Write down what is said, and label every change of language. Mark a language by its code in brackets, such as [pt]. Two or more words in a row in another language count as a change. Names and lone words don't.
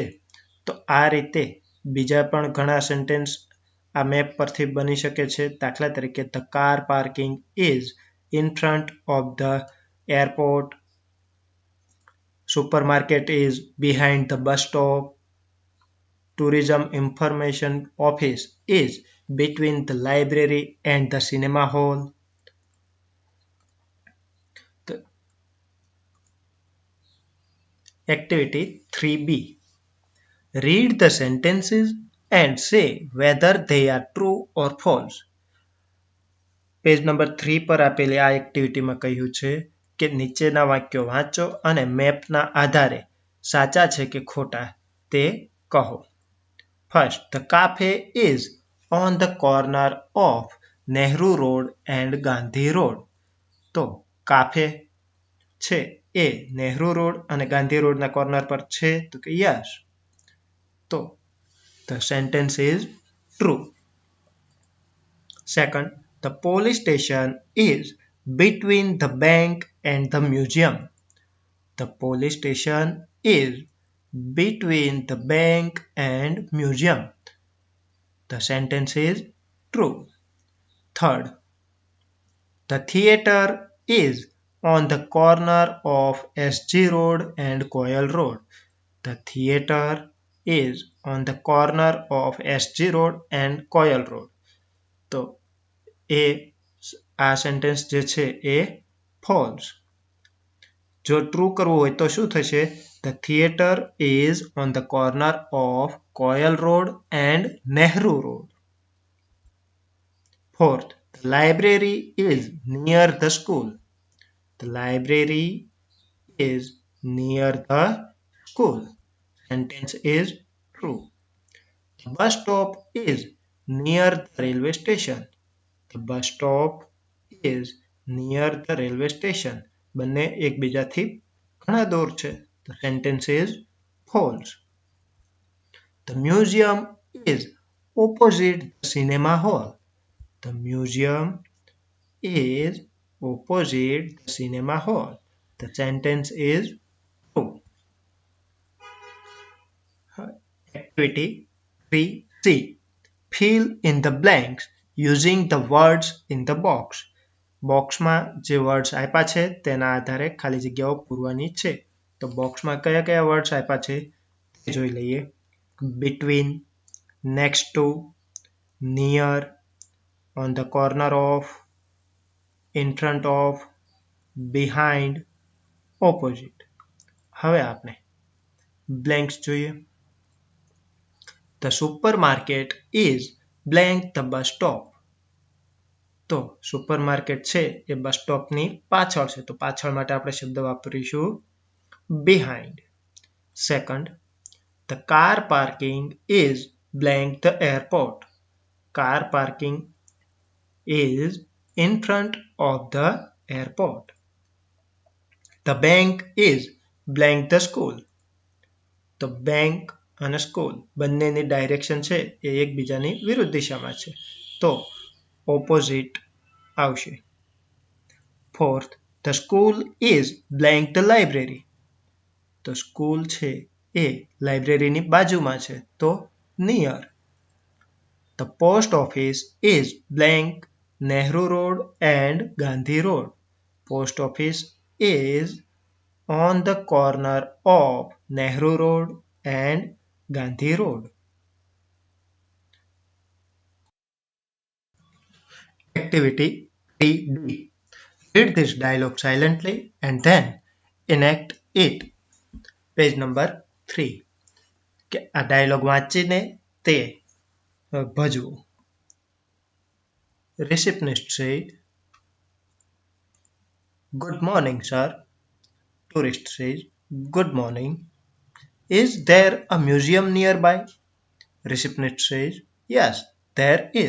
[gu] તો આ રીતે બીજા પણ ઘણા સેન્ટેન્સ આ મેપ પરથી બની શકે છે. દાખલા તરીકે [en] the car parking is in front of the airport. Supermarket is behind the bus stop. Tourism information office is between the library and the cinema hall. Activity 3B. Read the sentences and say whether they are true or false. [gu] પેજ નંબર 3 પર આપેલી આ એક્ટિવિટીમાં કહ્યું છે કે નીચેના વાક્યો વાંચો અને મેપના આધારે સાચા છે કે ખોટા તે કહો. [en] First, the cafe is on the corner of Nehru Road and Gandhi Road. [gu] તો કાફે છે એ નહેરુ રોડ અને ગાંધી રોડના કોર્નર પર છે તો કે યસ. [en] તો the sentence is true. Second, the police station is between the bank and the museum. The police station is between the bank and museum. The sentence is true. Third, the theater is on the corner of SG Road and Koyal Road. The theater is on the corner of SG Road and Koyal Road. [gu] તો આ સેન્ટેન્સ જે છે એ ફોલ્સ. જો ટ્રુ કરવું હોય તો શું થશે? [en] The theater is on the corner of Koyal Road and Nehru Road. Fourth, the library is near the school. The library is near the school. Sentence is true. The bus stop is near the railway station. The bus stop is near the railway station. [gu] બંને એકબીજાથી ઘણા દૂર છે. [en] The sentence is false. The museum is opposite the cinema hall. The museum is opposite the cinema hall. The sentence is true. Activity 3C. Fill in the blanks using the words in the box. [gu] બોક્સમાં જે વર્ડ્સ આપ્યા છે તેના આધારે ખાલી જગ્યાઓ પૂરવાની છે. તો બોક્સમાં કયા કયા વર્ડ્સ આપ્યા છે તે જોઈ લઈએ. [en] Between, next to, near, on the corner of, in front of, behind, opposite. [gu] હવે આપણે બ્લેન્ક્સ જોઈએ. [en] The supermarket is blank the bus stop. [gu] તો સુપરમાર્કેટ છે એ બસ સ્ટોપની પાછળ છે, તો પાછળ માટે આપણે શબ્દ વાપરીશું behind. [en] Second, the car parking is blank the airport. Car parking is in front of the airport. The bank is blank the school. [gu] તો બેંક અને સ્કૂલ બંનેની ડાયરેક્શન છે એ એકબીજાની વિરુદ્ધ દિશામાં છે, તો ઓપોઝિટ આવશે. [en] Fourth, the school is blank the library. [gu] તો સ્કૂલ છે એ લાઇબ્રેરીની બાજુમાં છે, તો નિયર. [en] The post office is blank Nehru Road and Gandhi Road. Post office is on the corner of Nehru Road and Gandhi Road. Activity 3D. Read this dialogue silently and then enact it. Page number 3. [gu] કે આ ડાયલોગ વાંચીને તે ભજવું. [en] Receptionist said, "Good morning, sir." Tourist says, "Good morning. Is there a museum nearby?" Receptionist says, "Yes, there is."